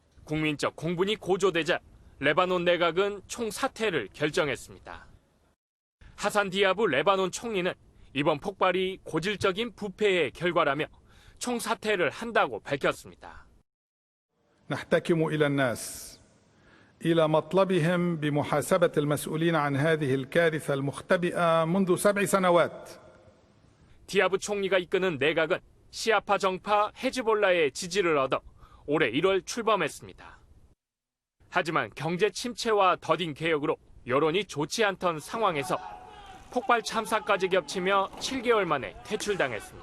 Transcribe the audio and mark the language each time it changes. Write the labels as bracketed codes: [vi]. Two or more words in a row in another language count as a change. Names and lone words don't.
[ko] 국민적 공분이 고조되자 레바논 내각은 총사퇴를 결정했습니다. 하산 디아브 레바논 총리는 이번 폭발이 고질적인 부패의 결과라며 총사퇴를 한다고 밝혔습니다. [ar] نحتكم إلى الناس إلى مطلبهم بمحاسبة المسؤولين عن هذه الكارثة المختبئة منذ 7 سنوات. [ko] 디아브 총리가 이끄는 내각은 시아파 정파 헤즈볼라의 지지를 얻어 올해 1월 출범했습니다. 하지만 경제 침체와 더딘 개혁으로 여론이 좋지 않던 상황에서 폭발 참사까지 겹치며 7개월 만에 퇴출당했습니다.